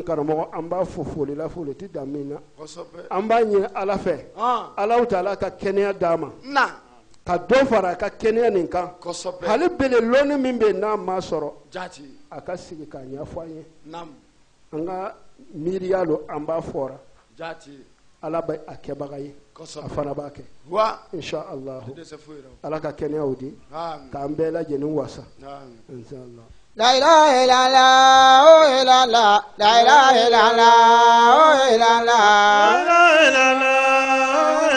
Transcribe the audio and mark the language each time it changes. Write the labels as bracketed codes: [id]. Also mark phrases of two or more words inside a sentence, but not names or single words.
[bm] karamɔgɔ an b'a fo foli la foli tɛ dan min na an b'a ɲini ala fɛ Alahu Taala ka kɛnɛya d'a ma ka dɔ fara a ka kɛnɛya nin kan hali bele lɔnni min bɛ yen n'a ma sɔrɔ a ka sigi k'a ɲɛfɔ an ye an ka miiriya lo an b'a fɔra ala bɛ a kɛbaga ye a fana b'a kɛ [ar] إن شاء الله [bm] ala ka kɛnɛyaw di k'an bɛɛ lajɛlen wasa [ar] إن شاء الله. لا إله إلا الله، أوه إلا الله، لا إله إلا الله، أوه إلا الله، لا إله